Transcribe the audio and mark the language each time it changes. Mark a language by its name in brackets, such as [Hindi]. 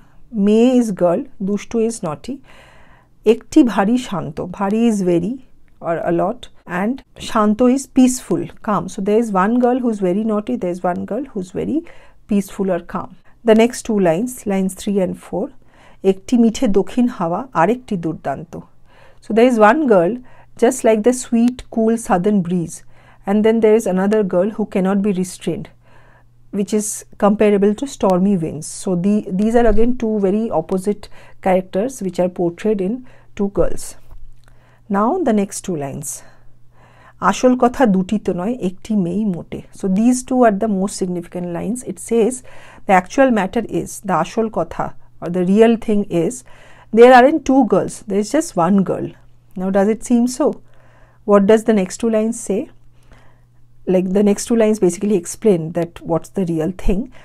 [English] Me is girl, dushtu is naughty. [Bangla] Ekti bhari shanto. [English] Bhari is very or a lot, and shanto is peaceful, calm. So there is one girl who is very naughty, there is one girl who is very peaceful or calm. The next 2 lines, lines 3 and 4. [Bangla] Ekti মিঠে দক্ষিণ হাওয়া আরেকটি দুর্দান্ত. [English] So there is one girl just like the sweet cool southern breeze, and then there is another girl who cannot be restrained, which is comparable to stormy winds. So these are again 2 very opposite characters which are portrayed in 2 girls. Now the next 2 lines. [Bangla] Aashol Kotha দুটি তো নয় একটি মেয়েই মোটে. [English] So these 2 are the most significant lines. It says the actual matter is, the Aashol Kotha or the real thing is, there aren't 2 girls, there is just one girl. Now does it seem so? What does the next 2 lines say? Like the next 2 lines basically explain that what's the real thing.